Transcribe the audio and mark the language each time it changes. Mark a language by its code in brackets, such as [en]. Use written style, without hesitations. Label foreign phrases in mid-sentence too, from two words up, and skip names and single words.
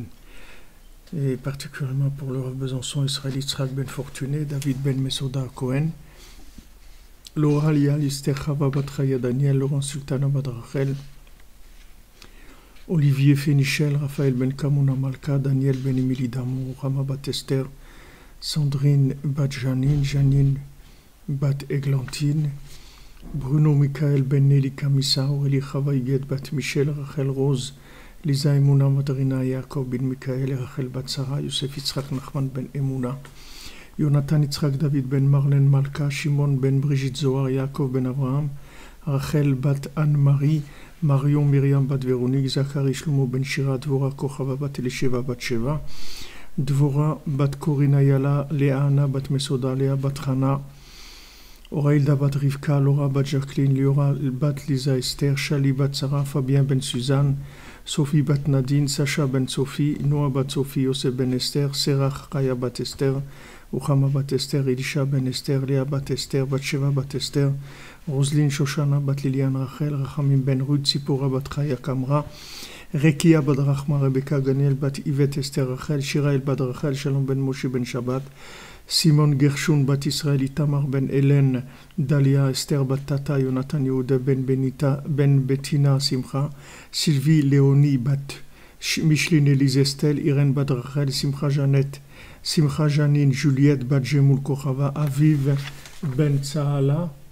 [fr] Et particulièrement pour le Rav Besançon, Israël Yitzhak Ben Fortuné, David Ben Mesoda Cohen, Laura Lial, Esther Chava Batraya Daniel, Laurent Sultana Badrachel, Olivier Fénichel, Raphaël Ben Kamouna Malka, Daniel Ben Emily Damou, Rama Bat Esther, Sandrine Bat Janine, Janine Bat Eglantine, Bruno Michael Ben Nelly Kamissa, Aurélie Chava Yed Bat Michel, Rachel Rose, Lisa Emouna Madrina Yaakov Ben Michael, Rachel Bat Sarah, Yosef Yitzhak Nachman Ben Emouna, Jonathan Yitzhak David Ben Marlène Malka, Shimon Ben Brigitte Zohar, Yaakov Ben Abraham, Rachel Bat Anne-Marie, Marion Myriam Bat Véronique, Zachary Shlomo Ben Shira, Dvora Kochava Bat Elisheva Bat Sheva, Dvora Bat Korina Yala, Léana Bat Mesoda, Léa Bat Hana, Orailda Bat Rivka, Laura Bat Jacqueline, Liora Bat Lisa Esther, Shali Bat Sarah, Fabien Ben Suzanne, Sophie Bat Nadine, Sacha Ben Sophie, Noah Bat Sophie, Yosef Ben Esther, Serach Raya Bat Esther, Uchama Bat Esther, Elisha Ben Esther, Léa Bat Esther, Batsheva Bat Esther, Roselyne Shoshana Bat Liliane Rachel, Rachamim Ben Ruth, Sipora Bat Chaya Kamra, Rekia Bat Rachma, Rebecca Ganiel Bat Yvette Esther Rachel, Shirael Bat Rachel, Shalom Ben Moshe Ben Shabbat, Simon Gershon Bat Israël, Itamar Ben Hélène, Dalia Esther Bat Tata, Jonathan Yehuda Ben Benita, Ben Bettina Simcha, Sylvie Léonie Bat Micheline Elise Estelle, Irène Bat Rachel, Simcha Jeannette, Simcha Janine, Juliette Bat Jemoul Kochava, Aviv Ben Tsahala.